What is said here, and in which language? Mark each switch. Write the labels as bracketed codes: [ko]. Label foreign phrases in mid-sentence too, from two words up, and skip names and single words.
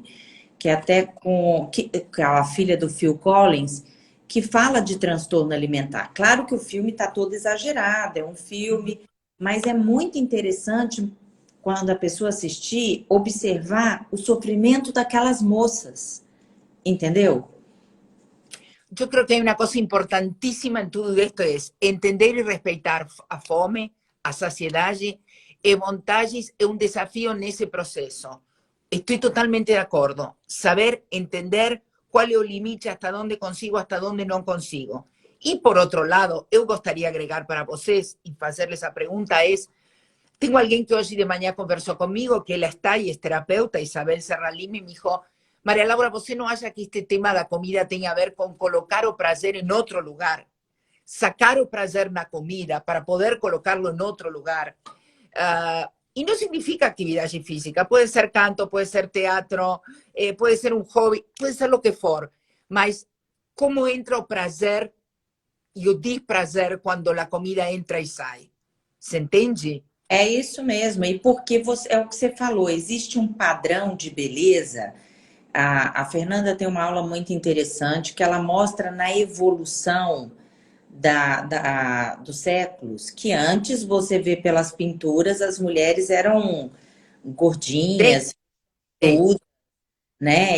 [pt] Que é até com a filha do Phil Collins, que fala de transtorno alimentar. Claro que o filme está todo exagerado, é um filme, mas é muito interessante, quando a pessoa assistir, observar o sofrimento daquelas moças. Entendeu? [es] Yo creo que hay una cosa importantísima en todo esto, es entender y respetar [pt] a fome, a saciedade e vontades é un desafío nesse proceso. [es] Estoy totalmente de acuerdo. Saber entender cuál es el límite, hasta dónde consigo, hasta dónde no consigo. Y por otro lado, [pt] eu gostaria de agregar para vocês [es] y hacerles esa pregunta es, tengo alguien que hoy de mañana conversó conmigo, que ella está y es terapeuta, Isabel Serralimi, me dijo, María Laura, [pt] você não acha que este tema da comida tem a ver com colocar o prazer em outro lugar? Sacar o prazer na comida para poder colocá-lo em outro lugar. [es] Y no significa actividad física, puede ser canto, puede ser teatro, puede ser un hobby, puede ser lo que for, [pt] mas como entra o prazer e o desprazer quando a comida entra e sai? Você entende? É isso mesmo, e porque é o que você falou, existe um padrão de beleza. A Fernanda tem uma aula muito interessante que ela mostra na evolução dos séculos, que antes você vê pelas pinturas, as mulheres eram gordinhas, tudo, né?